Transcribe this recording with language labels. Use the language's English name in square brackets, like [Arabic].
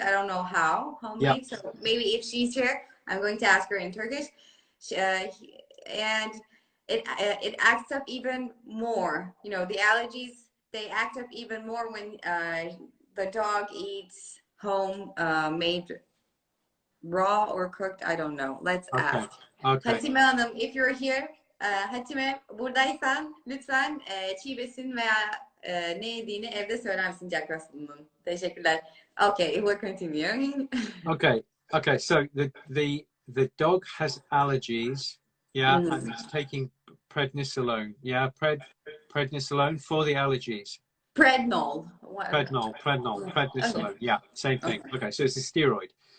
[English] I don't know how homemade. Yeah. So maybe if she's here, I'm going to ask her in Turkish. And it acts up even more. You know, the allergies, they act up even more when the dog eats home made raw or cooked. I don't know. Let's ask. Okay. [Turkish] Hatime Hanım, [English] if you're here, [Turkish] Hatime buradaysan lütfen çiğ besin veya ne yediğini evde söyler misin Jack Russell'ın? Teşekkürler. [English] Okay, we'll continue. Okay. So the dog has allergies. Yeah, and it's taking prednisolone. Yeah, prednisolone for the allergies. Prednol. Prednisolone. Okay. Yeah, same thing. Okay, so it's a steroid.